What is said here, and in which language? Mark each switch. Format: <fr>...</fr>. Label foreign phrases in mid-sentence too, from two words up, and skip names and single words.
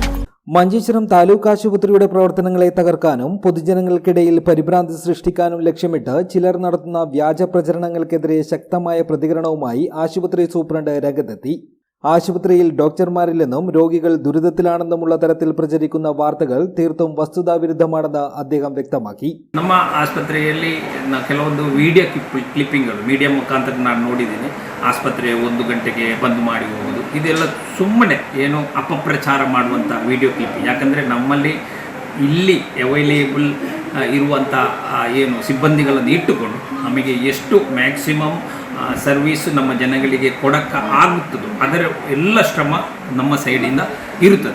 <ml>മഞ്ചേശ്വരം താലൂക്ക് ആശുപത്രിയുടെ പ്രവർത്തനങ്ങളെ തകർക്കാനും പൊതുജനങ്ങൾക്കിടയിൽ പരിഭ്രാന്തി സൃഷ്ടിക്കാനും ലക്ഷ്യമിട്ട് ചിലർ നടത്തുന്ന വ്യാജ പ്രചരണങ്ങൾക്കെതിരെ ശക്തമായ പ്രതികരണവുമായി ആശുപത്രി സൂപ്രണ്ട് രംഗത്തെത്തി. ആശുപത്രിയിൽ ഡോക്ടർമാരില്ലെന്നും രോഗികൾ ദുരിതത്തിലാണെന്നുമുള്ള തരത്തിൽ പ്രചരിക്കുന്ന വാർത്തകൾ തീർത്തും വസ്തുതാവിരുദ്ധമാണെന്ന് അദ്ദേഹം ವ್ಯಕ್ತಮಾಕಿ.</ml> <kn>ನಮ್ಮ ಆಸ್ಪತ್ರೆಯಲ್ಲಿ ಕೆಲವೊಂದು</kn> <en>video clippings media</en> <kn>ಮುಖಾಂತರ ನಾನು ನೋಡಿದ್ದೀನಿ. ಆಸ್ಪತ್ರೆ 1 ಗಂಟೆಗೆ ಬಂದ್ ಮಾಡಿ ಹೋಗೋದು, ಇದೆಲ್ಲ ಸುಮ್ಮನೆ ಏನು ಅಪಪ್ರಚಾರ ಮಾಡುವಂಥ</kn> <en>video clipping.</en> <kn>ಯಾಕಂದರೆ ನಮ್ಮಲ್ಲಿ ಇಲ್ಲಿ ಅವೈಲೇಬಲ್ ಇರುವಂಥ ಏನು ಸಿಬ್ಬಂದಿಗಳನ್ನು ಇಟ್ಟುಕೊಂಡು ನಮಗೆ ಎಷ್ಟು</kn> <en>maximum service</en> <kn>ನಮ್ಮ ಜನಗಳಿಗೆ ಕೊಡಕ್ಕೆ ಆಗುತ್ತದೋ ಅದರ ಎಲ್ಲ ಶ್ರಮ ನಮ್ಮ ಸೈಡಿಂದ ಇರುತ್ತದೆ.</kn>